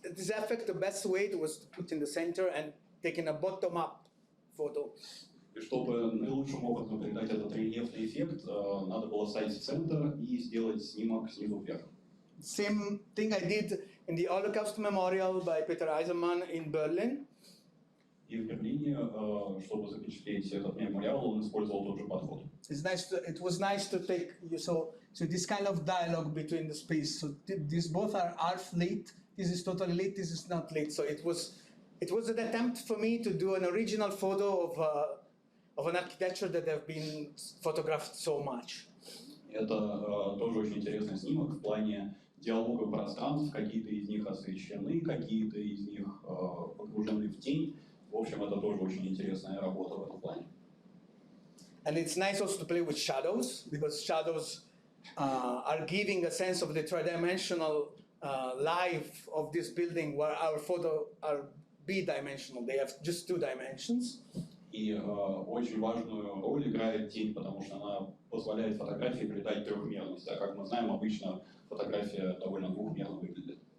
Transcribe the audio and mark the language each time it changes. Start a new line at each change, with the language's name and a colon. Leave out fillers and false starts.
English: this effect, the best way was to put in the center and taking a bottom-up photo.
Russian: И чтобы наилучшим образом передать этот рельефный эффект, надо было ставить в центр и сделать снимок снизу вверх.
English: Same thing I did in the Holocaust Memorial by Peter Eisenman in Berlin.
Russian: И в Берлине, чтобы запечатлеть этот мемориал, он использовал тот же подход.
English: It was nice to take so this kind of dialogue between the space. So these both are half lit. This is totally lit. This is not lit. So it was an attempt for me to do an original photo of an architecture that have been photographed so much.
Russian: Это тоже очень интересный снимок в плане диалога пространств. Какие-то из них освещены, какие-то из них погружены в тень. В общем, это тоже очень интересная работа в этом плане.
English: And it's nice also to play with shadows, because shadows are giving a sense of the three-dimensional life of this building, where our photo are bidimensional. They have just 2 dimensions.
Russian: И очень важную роль играет тень, потому что она позволяет фотографии придать трехмерность. А как мы знаем, обычно фотография довольно двухмерно выглядит.